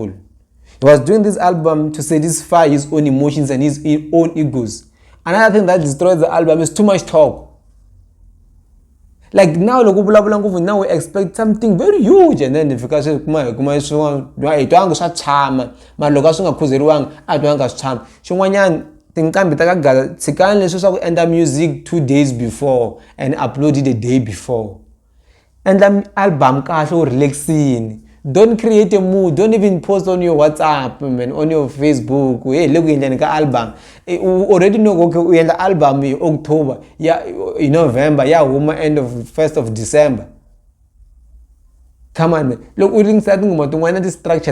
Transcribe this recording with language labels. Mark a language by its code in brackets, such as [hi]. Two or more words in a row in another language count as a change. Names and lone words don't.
[en] He was doing this album to satisfy his own emotions and his own egos. Another thing that destroys the album is too much talk. Like now, now we expect something very huge, and then if you can say, [ts] tinqambi ta ka tshikani leswi swa ku endla [en] music 2 days before and upload it the day before. [ts] Endla album kahle u relaxini. [en] Don't create a mood. Don't even post on your WhatsApp, man, on your Facebook. Hey, look at the album. You already know okay, we end the album in October, yeah, in November, yeah, end of 1st of December. Come on, man. Look, we didn't start to this structure.